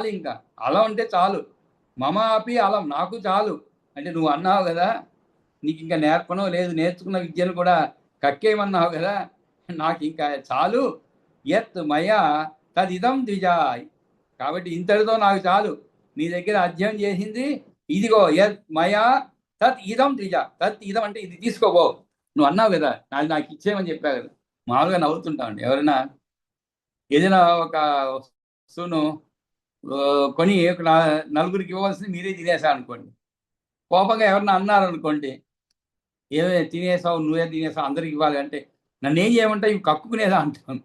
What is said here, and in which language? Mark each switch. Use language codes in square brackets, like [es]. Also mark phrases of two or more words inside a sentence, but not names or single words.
[te] ఇంకా అలం అంటే చాలు. [sa] మమ అపి అలం, [te] నాకు చాలు. అంటే నువ్వు అన్నావు కదా నీకు ఇంకా నేర్పడం లేదు, నేర్చుకున్న విద్యను కూడా కక్కేయమన్నావు కదా, నాకు ఇంకా చాలు. [sa] యత్ మయా తదిదం ద్విజాయ్, [te] కాబట్టి ఇంతటితో నాకు చాలు. నీ దగ్గర అధ్యయనం చేసింది ఇదిగో, [sa] యత్ మయా తత్ ఇదం ద్విజ. తత్ ఇదం [te] అంటే ఇది తీసుకోబో, నువ్వు అన్నావు కదా, నాకు ఇచ్చేయమని చెప్పావు కదా, మామూలుగా నవ్వుతుంటామండి. ఎవరైనా ఏదైనా ఒక వస్తువును కొని నలుగురికి ఇవ్వాల్సింది మీరే తినేసా అనుకోండి, కోపంగా ఎవరన్నా అన్నారు అనుకోండి, ఏమే తినేసావు, నువ్వే తినేసావు, అందరికి ఇవ్వాలి అంటే నన్ను ఏం చేయమంటావు, ఇవి కక్కుకునేదా అంటాను.